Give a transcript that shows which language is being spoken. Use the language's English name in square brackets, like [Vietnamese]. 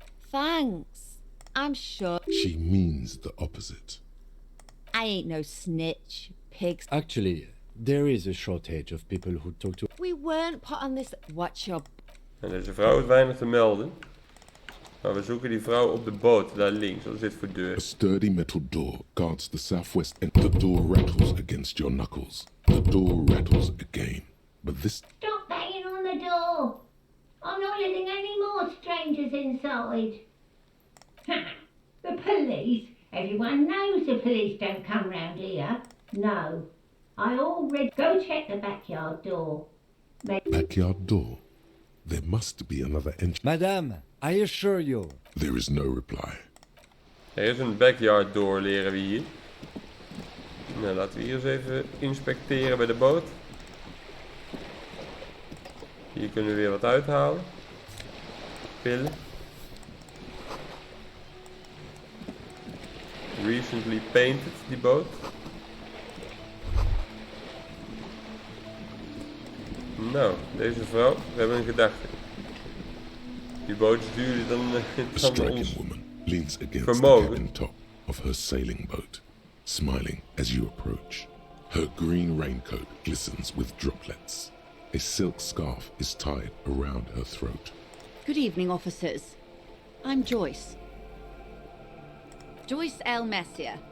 [English] Thanks. I'm sure... She means the opposite. I ain't no snitch, pigs. Actually, there is a shortage of people who talk to... We weren't put on this... What's your... [Dutch] En deze vrouw is weinig te melden. Maar we zoeken die vrouw op de boot, daar links. Wat is dit voor deur? [English] A sturdy metal door guards the southwest and the door rattles against your knuckles. The door rattles again. But this... Stop banging on the door. I'm not letting any more strangers inside. The police? Everyone knows the police don't come round here. No. I already... Go check the backyard door. Backyard door? There must be another entrance. Madame, I assure you. There is no reply. [Dutch] Er is een [English] backyard door, [Dutch] leren we hier. Nou, laten we hier eens even inspecteren bij de boot. Hier kunnen we weer wat uithalen. Pillen. [English] Recently painted, [Dutch] die boot. Nou, deze vrouw, we hebben een gedachte. Die boot is duurder dan [English] A striking [Dutch] ons [English] woman leans against [Dutch] vermogen. [English] the cabin top of her sailing boat, smiling as you approach. Her green raincoat glistens with droplets. A silk scarf is tied around her throat. Good evening, officers. I'm Joyce. Joyce L. Messier.